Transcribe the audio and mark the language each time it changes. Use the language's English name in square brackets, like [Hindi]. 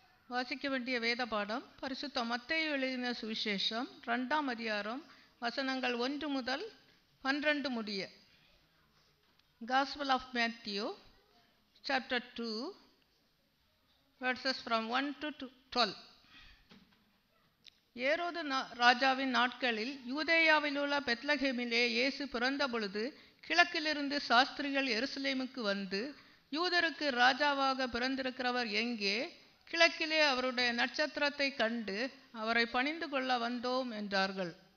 [Tamil] வாசிக்க வேண்டிய வேத பாடம் பரிசுத்த மத்தேயு எழுதின சுவிசேஷம் 2ஆம் அதிகாரம் வசனங்கள் 1 முதல் 12 முடிய. [English] Gospel of Matthew chapter 2 verses from 1 to 12. [Tamil] ஏரோது ராஜாவின் நாட்களில் யூதேயாவில் உள்ள பெத்லகேமிலே இயேசு பிறந்த பொழுது கிழக்கிலிருந்து சாஸ்திரிகள் எருசலேமுக்கு வந்து, யூதருக்கு ராஜாவாக பிறந்திருக்கிறவர் எங்கே? கிழக்கிலே அவருடைய நட்சத்திரத்தை கண்டு அவரை பணிந்து கொள்ள வந்தோம் என்றார்கள்.